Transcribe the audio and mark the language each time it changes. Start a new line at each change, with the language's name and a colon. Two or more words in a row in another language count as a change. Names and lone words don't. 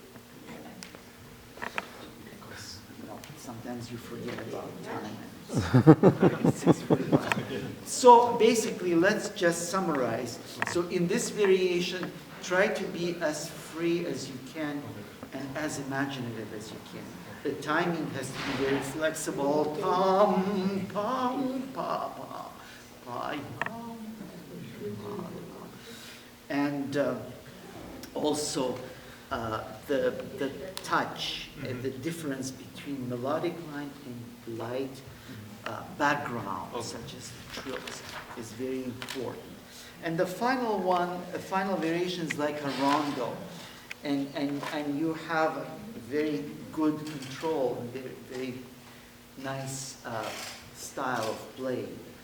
English: Because, you know, sometimes you forget about time. It's 6:45. So basically, let's just summarize. So in this variation, try to be as free as you can and as imaginative as you can. The timing has to be very flexible. Pam, pam, pa, pa, pa, pam, pa. And also the touch and the difference between melodic line and light background, such as trills, is very important. And the final one, the final variation is like a rondo, and you have very good control and very, very nice style of playing.